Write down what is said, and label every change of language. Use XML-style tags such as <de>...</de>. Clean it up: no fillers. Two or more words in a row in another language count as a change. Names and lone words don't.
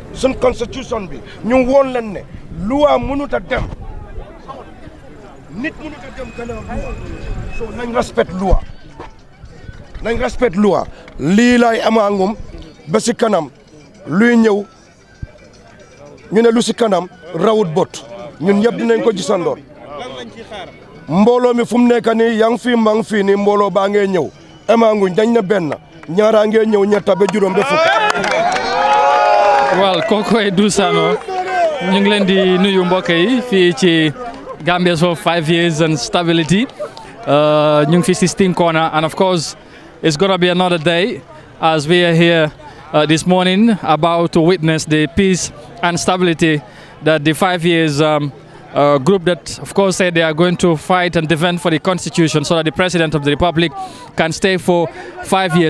<wo>sun constitution bi ñu woon leen ne loi mënut a dem nit mënut a dem gannaaw loi so nañ respect loi lii laay amaangum ba si kanam luy ñëw ñu ne lu si kanam rawut bot ñun ñëpp dinañ ko gisandoon mbooloo mi fu mu nekk nii yaa ngi fi maa ngi fii nii mbooloo baa ngee ñëw amaanguñ dañ na benn ñaaraa ngee ñëw ñetta ba juróom ba fukk.</wo> <en>Well</en> <wo>kooku Dou Sano ñu ngi leen di nuyu mbokk yi fii ci Gambia</wo> <en>for 5 years and stability</en> <wo>ñu ngi fi si Sting Corner</wo> <en>and of course it's gonna be another day as we are here this morning about to witness the peace and stability that the 5 years group that of course said they are going to fight and defend for the constitution so that the president of the republic can stay for 5 years.</en>